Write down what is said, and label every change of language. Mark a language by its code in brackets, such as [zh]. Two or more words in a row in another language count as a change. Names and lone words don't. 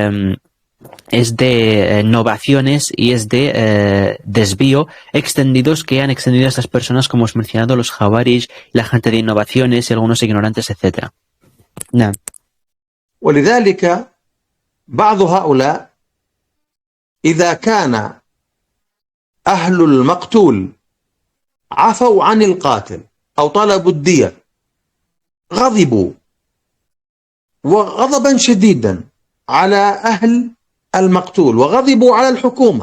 [es] de innovaciones y es de desvío extendidos que han extendido a estas personas, como hemos mencionado, los Khawarij, la gente de innovaciones y algunos ignorantes, etc. [ar] نعم. ولذلك بعض هؤلاء إذا كان أهل المقتول عفوا عن القاتل أو طلبوا الدية غضبوا وغضبا شديدا على أهل المقتول وغضبوا على الحكومة.